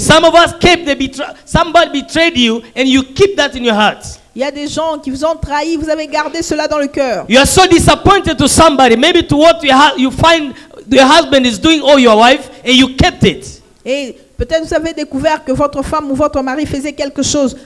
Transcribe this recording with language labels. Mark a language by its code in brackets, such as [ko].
[en] Some of us kept somebody betrayed you and you keep that in your heart. [fr] Il y a des gens qui vous ont trahi, vous avez gardé cela dans le cœur. [en] You are so disappointed to somebody, maybe to what you find your husband is doing or your wife, and you kept it. [fr] Et peut-être vous avez découvert que votre femme ou votre mari faisait quelque chose.